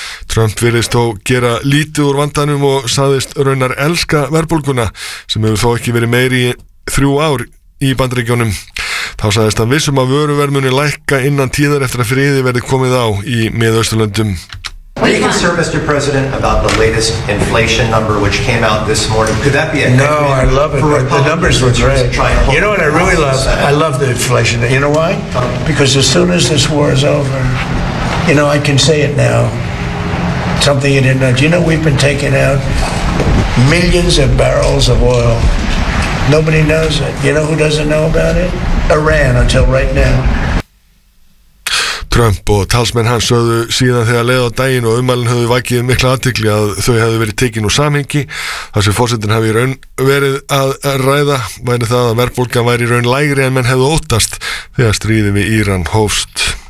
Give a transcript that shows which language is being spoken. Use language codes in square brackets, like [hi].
[is] Trump virðist þó gera lítið úr vandanum og sagðist raunar elska verðbólguna sem hefur þó ekki verið meiri í 3 ár í bandaríkjunum. Þá sagðist hann vissum að vöruverð muni lækka innan tíðar eftir að friði verði komið á í Miðausturlöndum. [en] Are you concerned, Mr. President, about the latest inflation number which came out this morning? Could that be a no? I love it. The numbers were great. You know what I really love? I love the inflation. You know why? Because as soon as this war is over, you know, I can say it now. Something you didn't know. Do you know we've been taking out millions of barrels of oil? Nobody knows it. You know who doesn't know about it? Iran until right now. [is] Trump og talsmenn hans sögðu síðan þegar leið á daginn og ummælin höfðu vakið mikla athygli að þau hefðu verið tekin úr samhengi. Það sem forsetin hafi í raun verið að ræða væri það að verðbólgan væri í raun lægri en menn hefðu óttast þegar stríði við Íran hófst.